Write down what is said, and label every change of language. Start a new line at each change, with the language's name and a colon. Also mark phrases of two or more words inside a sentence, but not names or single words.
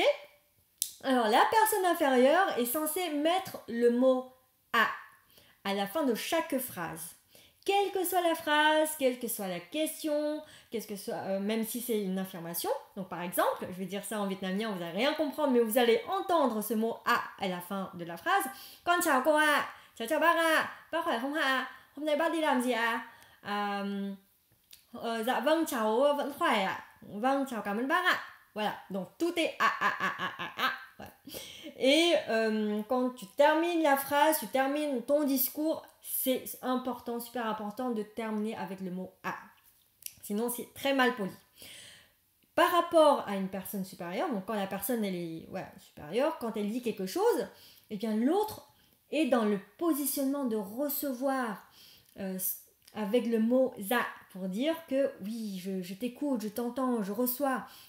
French: Alors, la personne inférieure est censée mettre le mot à la fin de chaque phrase. Quelle que soit la phrase, quelle que soit la question, même si c'est une affirmation. Donc par exemple, je vais dire ça en vietnamien, vous n'allez rien comprendre, mais vous allez entendre ce mot à la fin de la phrase.
Vietnamese: Con chào cô ạ, chào bác ạ, bác khỏe không ạ, hôm nay bác đi làm gì ạ? Dạ vâng, cháu vẫn khỏe ạ. Vâng, cháu cảm ơn bác ạ.
French: Voilà, donc tout est à. Voilà. Et quand tu termines la phrase, tu termines ton discours, c'est important, super important de terminer avec le mot à. Sinon, c'est très mal poli. Par rapport à une personne supérieure, donc quand la personne elle est supérieure, quand elle dit quelque chose, eh bien l'autre est dans le positionnement de recevoir avec le mot za pour dire que oui, je t'écoute, je t'entends, je reçois.